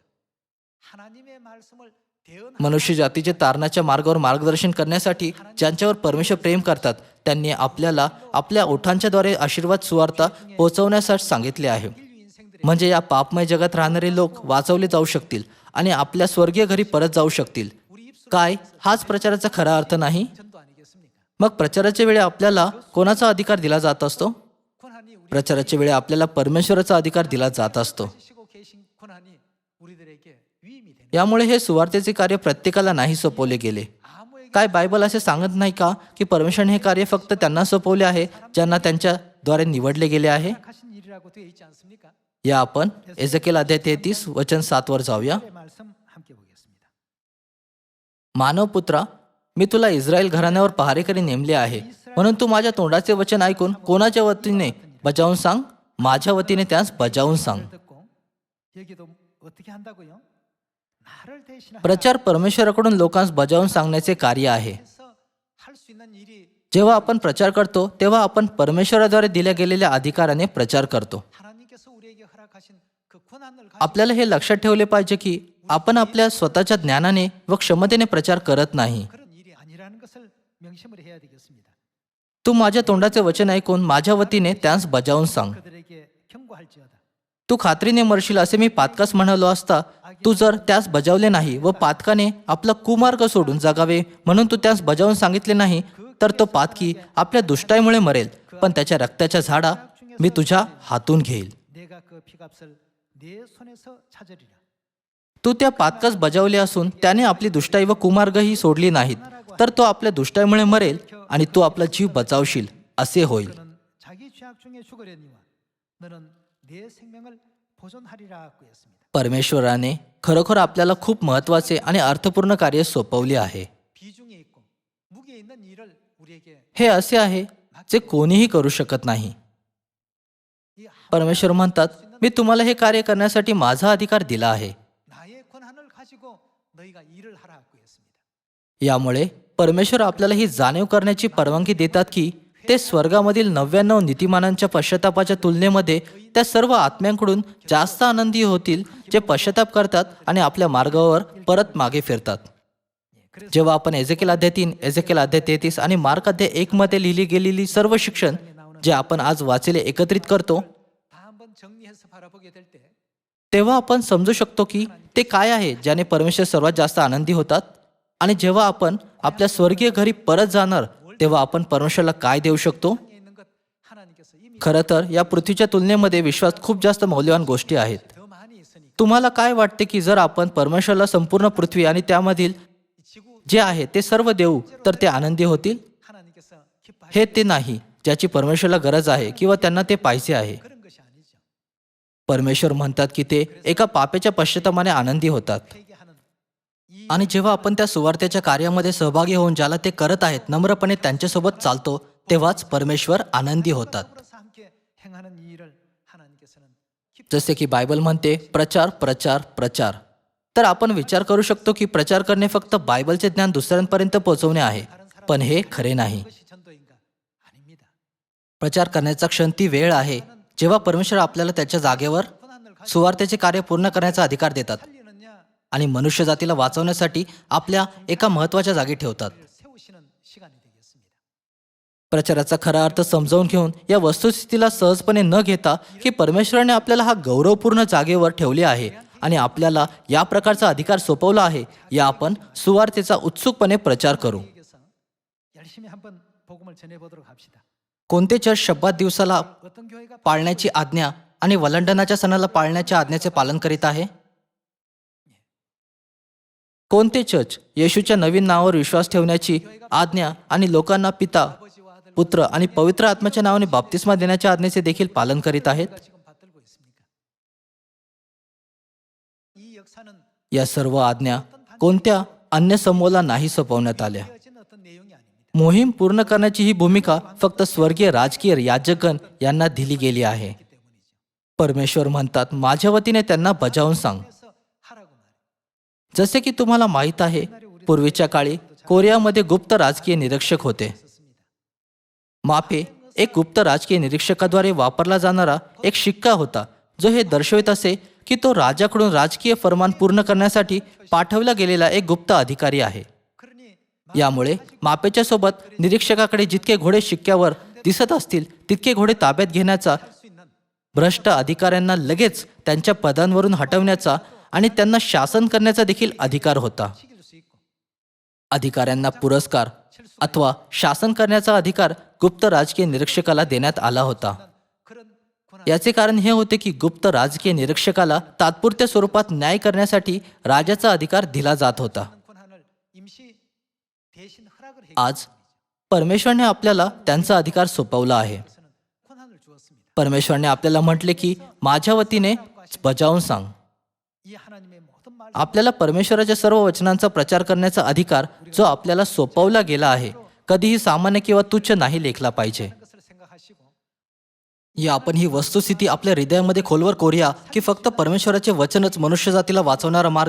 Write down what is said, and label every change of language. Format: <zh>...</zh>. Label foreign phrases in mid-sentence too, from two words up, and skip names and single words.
<ko>하나님의 말씀을 대언</ko> <mr>मनुष्य जातीचे तारणाच्या मार्गावर मार्गदर्शन करण्यासाठी ज्यांच्यावर परमेश्वर प्रेम करतात त्यांनी आपल्याला आपल्या ओठांच्याद्वारे आशीर्वाद सुवार्ता पोहोचवण्यासाठी सांगितले आहे. म्हणजे या पापमय जगात राहणारे लोक वाचवले जाऊ शकतील आणि आपल्या स्वर्गीय घरी परत जाऊ शकतील. काय हाच प्रचाराचा खरा अर्थ नाही?</mr> <ko>전도 아니겠습니까?</ko> <mr>मग प्रचाराच्या वेळी आपल्याला कोणाचा अधिकार दिला जात असतो?</mr> <ko>권한이 우리</ko> <mr>प्रचाराच्या वेळी आपल्याला परमेश्वराचा अधिकार दिला जात असतो.</mr> <ko>시고 계신 권한이 우리들에게 위임이 되는</ko> <mr>यामुळे हे सुवार्तेचे कार्य प्रत्येकाला नाही सोपवले गेले.</mr> <ko>아무에게</ko> <mr>काय बायबल असे सांगत नाही का की परमेश्वराने हे कार्य फक्त त्यांना सोपवले आहे ज्यांना त्यांच्याद्वारे निवडले गेले आहे?</mr> <ko>하신 일이라고 되어 있지 않습니까?</ko> <mr>या आपण एझेकिएल अध्याय 33 वचन 7 वर जाऊया.</mr> <ko>의 말씀 함께 보겠습니다.</ko> <mr>मानवपुत्रा, मी तुला इस्रायल घराण्यावर पहारेकरी नेमले आहे, म्हणून तू माझ्या तोंडाचे वचन ऐकून कोणाच्या वतीने बजावून सांग, माझ्या वतीने त्यास बजावून सांग.</mr> <ko>듣고 여기도 어떻게 한다고요? 나를 대신하여</ko> <mr>प्रचार परमेश्वराकडून लोकांस बजावून सांगण्याचे कार्य आहे.</mr> <ko>할 수 있는 일이</ko> <mr>जेव्हा आपण प्रचार करतो तेव्हा आपण परमेश्वराद्वारे दिल्या गेलेल्या अधिकाराने प्रचार करतो.</mr> <ko>하나님께서 우리에게 허락하신 그 권한을 가지고</ko> <mr>आपल्याला हे लक्षात ठेवले पाहिजे की आपण आपल्या स्वतःच्या ज्ञानाने व क्षमतेने प्रचार करत नाही.</mr> <ko>그런 일이 아니라는 것을 명심을 해야 되겠습니다.</ko> <mr>तू माझ्या तोंडाचे वचन ऐकून माझ्या वतीने त्यास बजावून सांग.</mr> <ko>그들에게 경고할지어다.</ko> <mr>तू खात्रीने मरशील असे मी पातकास म्हणालो असता, तू जर त्यास बजावले नाही व पातकाने आपला कुमार्ग सोडून जगावे म्हणून तू त्यास बजावून सांगितले नाही, तर तो पातकी आपल्या दुष्टाईमुळे मरेल, पण त्याच्या रक्ताच्या झाडा मी तुझ्या हातून घेईल.</mr> <ko>내가 그 피값을 내 손에서 찾으리라.</ko> <mr>तू त्या पातकास बजावले असून त्याने आपली दुष्टाई व कुमार्गही सोडली नाहीत, तर तो आपल्या दुष्टाईमुळे मरेल आणि तू आपला जीव बचावशील असे होईल.</mr> <ko>그는 자기 죄악 중에 죽으려니와 너는 내 생명을 보존하리라고 했습니다.</ko> <mr>परमेश्वराने खरोखर आपल्याला खूप महत्त्वाचे आणि अर्थपूर्ण कार्य सोपवले आहे.</mr> <ko>비중이 있고 우리에게</ko> <mr>हे असे आहे जे कोणीही करू शकत नाही.</mr> <ko>이</ko> <mr>परमेश्वर म्हणतात, मी तुम्हाला हे कार्य करण्यासाठी माझा अधिकार दिला आहे.</mr> <ko>나의 권한을 가지고 너희가 일을 하라고 했습니다.</ko> <mr>यामुळे परमेश्वर आपल्याला ही जाणीव करण्याची परवानगी देतात की ते स्वर्गामधील 99 नीतिमानांच्या पश्चातापाच्या तुलनेमध्ये त्या सर्व आत्म्यांकडून जास्त आनंदी होतील जे पश्चाताप करतात आणि आपल्या मार्गावर परत मागे फिरतात. जेव्हा आपण एजेकेल अध्याय 3, एजेकेल अध्याय 33 आणि मार्क अध्याय 1 मध्ये लिहिली गेलेली सर्व शिक्षण जे आपण आज वाचले एकत्रित करतो,</mr> <ko>다 한번 정리해서 바라보게 될 때</ko> <mr>तेव्हा आपण समजू शकतो की ते काय आहे ज्याने परमेश्वर सर्वात जास्त आनंदी होतात. आणि जेव्हा आपण आपल्या स्वर्गीय घरी परत जाणार तेव्हा आपण परमेश्वराला काय देऊ शकतो.</mr> <ko>땅에 있는 것 하나님께서 이미</ko> <mr>खरं तर या पृथ्वीच्या तुलनेमध्ये विश्वास खूप जास्त मौल्यवान गोष्टी आहेत.</mr> <ko>더 많이 있으니</ko> <mr>तुम्हाला काय वाटते की जर आपण परमेश्वराला संपूर्ण पृथ्वी आणि त्यामधील</mr> <ko>이 지구</ko> <mr>जे आहे ते सर्व देऊ तर ते आनंदी होतील?</mr> <ko>하나님께서 기뻐하시는</ko> <mr>हे ते नाही ज्याची परमेश्वराला गरज आहे किंवा त्यांना ते पाहिजे आहे.</mr> <ko>그런 것이 아니죠.</ko> <mr>परमेश्वर म्हणतात की ते एका पापेच्या पश्चातापाने आनंदी होतात.</mr> <ko>회개하는 이</ko> <mr>आणि जेव्हा आपण त्या सुवार्तेच्या कार्यामध्ये सहभागी होऊन ज्याला ते करत आहेत नम्रपणे त्यांच्यासोबत चालतो तेव्हाच परमेश्वर आनंदी होतात.</mr> <ko>더불어서 함께 행하는 이 일을 하나님께서는 기뻐</ko> <mr>जसे की बायबल म्हणते प्रचार प्रचार प्रचार. तर आपण विचार करू शकतो की प्रचार करणे फक्त बायबलचे ज्ञान दुसऱ्यांपर्यंत पोहोचवणे आहे, पण हे खरे नाही.</mr> <ko>것이 전도인가? 아닙니다.</ko> <mr>प्रचार करण्याचा क्षण ती वेळ आहे जेव्हा परमेश्वर आपल्याला त्याच्या जागेवर</mr> <ko>권한을 가지고</ko> <mr>सुवार्तेचे कार्य पूर्ण करण्याचा अधिकार देतात</mr> <ko>살리느냐</ko> <mr>आणि मनुष्य जातीला वाचवण्यासाठी आपल्या एका महत्त्वाच्या जागी ठेवतात.</mr> <ko>세우시는 시간이 되겠습니다.</ko> <mr>प्रचाराचा खरा अर्थ समजावून घेऊन या वस्तुस्थितीला सहजपणे न घेता की परमेश्वराने आपल्याला हा गौरवपूर्ण जागेवर ठेवले आहे आणि आपल्याला या प्रकारचा अधिकार सोपवला आहे, या आपण सुवार्तेचा उत्सुकपणे प्रचार करू.</mr> <ko>여기서 열심히 한번 복음을 전해보도록 합시다.</ko> <mr>कोणते चर्च शब्बात दिवसाला</mr> <ko>어떤 교회가</ko> <mr>पाळण्याची आज्ञा आणि वलंडनाच्या सणाला पाळण्याच्या आज्ञेचे पालन करीत आहे? कोणते चर्च येशूच्या नवीन नावावर विश्वास ठेवण्याची आज्ञा आणि लोकांना पिता,</mr> <ko>아버지와 아들</ko> <mr>पुत्र आणि पवित्र आत्म्याच्या नावाने बाप्तिस्मा देण्याच्या आज्ञेचे देखील पालन करीत आहेत?</mr> <ko>가 지금 받들고 있습니까? 이 역사는</ko> <mr>या सर्व आज्ञा कोणत्या अन्य समूहाला नाही सोपवण्यात आल्या.</mr> <ko>되어진 어떤 내용이 아닙니다.</ko> <mr>मोहीम पूर्ण करण्याची ही भूमिका फक्त स्वर्गीय राजकीय याजकगण यांना दिली गेली आहे.</mr> <ko>때문이죠.</ko> <mr>परमेश्वर म्हणतात, माझ्या वतीने त्यांना बजावून सांग.</mr> <ko>그래서 하라고 말해요.</ko> <mr>जसे की तुम्हाला माहीत आहे, पूर्वीच्या काळी कोरियामध्ये गुप्त राजकीय निरीक्षक होते.</mr> <ko>썼습니다.</ko> <mr>मापे एक गुप्त राजकीय निरीक्षकाद्वारे वापरला जाणारा एक शिक्का होता जो हे दर्शवित असे की तो राजाकडून राजकीय फरमान पूर्ण करण्यासाठी पाठवला गेलेला एक गुप्त अधिकारी आहे.</mr> <ko>그러니</ko> <mr>यामुळे मापेच्या सोबत निरीक्षकाकडे जितके घोडे शिक्क्यावर दिसत असतील तितके घोडे ताब्यात घेण्याचा,</mr> <ko>수 있는</ko> <mr>भ्रष्ट अधिकाऱ्यांना लगेच त्यांच्या पदांवरून हटवण्याचा आणि त्यांना शासन करण्याचा देखील अधिकार होता.</mr> <ko>시킬 수 있고</ko> <mr>अधिकाऱ्यांना पुरस्कार अथवा शासन करण्याचा अधिकार गुप्त राजकीय निरीक्षकाला देण्यात आला होता.</mr> <ko>그런 권한</ko> <mr>याचे कारण हे होते की गुप्त राजकीय निरीक्षकाला तात्पुरत्या स्वरूपात न्याय करण्यासाठी राजाचा अधिकार दिला जात होता.</mr> <ko>권한을 임시 대신 허락을 해</ko> <mr>आज परमेश्वरने आपल्याला त्यांचा अधिकार सोपवला आहे.</mr> <ko>권한을 주었습니다.</ko> <mr>परमेश्वरने आपल्याला म्हटले की माझ्या वतीने बजावून सांग.</mr> <ko>이 하나님의 모든 말</ko> <mr>आपल्याला परमेश्वराच्या सर्व वचनांचा प्रचार करण्याचा अधिकार जो आपल्याला सोपवला गेला आहे कधीही सामान्य किंवा तुच्छ नाही लेखला पाहिजे.</mr> <ko>것을 생각하시고</ko> <mr>या आपण ही वस्तुस्थिती आपल्या हृदयामध्ये खोलवर कोरूया की फक्त परमेश्वराचे वचनच मनुष्य जातीला वाचवणारा मार्ग,</mr>